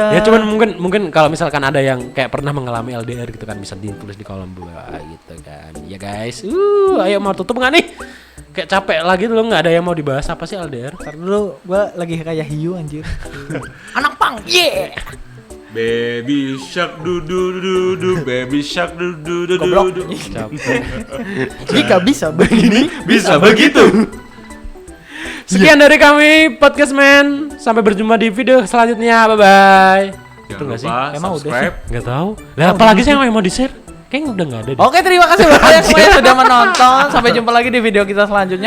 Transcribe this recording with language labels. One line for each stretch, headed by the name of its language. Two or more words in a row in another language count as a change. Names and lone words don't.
Indonesian: Ya cuman mungkin kalau misalkan ada yang kayak pernah mengalami LDR gitu kan, bisa ditulis di kolom bawah gitu kan. Ya guys, ayo mau tutup nggak nih? Kayak capek lagi tuh, nggak ada yang mau dibahas apa sih LDR? Ntar dulu gua lagi kayak hiu anjir. Anak pang. Yeah.
English: Baby shark du du du du baby shark du du du
Indonesian: Goblok. du. Capek. Jika bisa begini, Bisa begitu. Sekian dari kami Podcast Man. Sampai berjumpa di video selanjutnya.
English: Bye bye. Itu
Indonesian: Jangan nggak sih? lupa Emang udah subscribe. Nggak tahu. Lah apalagi sih yang mau di share? Kayaknya udah nggak ada deh. Oke, terima kasih buat kalian semua yang sudah menonton. Sampai jumpa lagi di video kita selanjutnya.